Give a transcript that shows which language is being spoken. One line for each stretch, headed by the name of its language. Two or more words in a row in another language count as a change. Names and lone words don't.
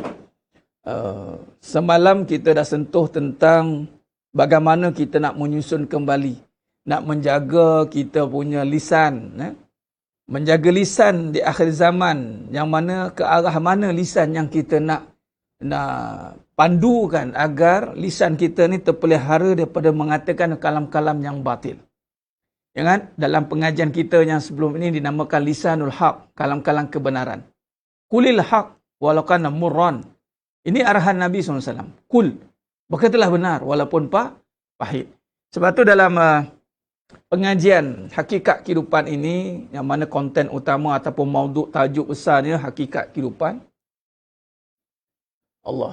Malay: Semalam kita dah sentuh tentang bagaimana kita nak menyusun kembali, nak menjaga kita punya lisan, menjaga lisan di akhir zaman, yang mana ke arah mana lisan yang kita nak pandukan agar lisan kita ni terpelihara daripada mengatakan kalam-kalam yang batil. Jangan dalam pengajian kita yang sebelum ini dinamakan
Arabic: lisanul haq,
Malay: kalam-kalam kebenaran.
Arabic: Qulil haq walau kana murran.
Malay: Ini arahan Nabi SAW. Kul, berkatalah benar walaupun pahit. Sebab tu dalam pengajian hakikat kehidupan ini, yang mana konten utama ataupun mauduk tajuk besarnya hakikat kehidupan. Allah.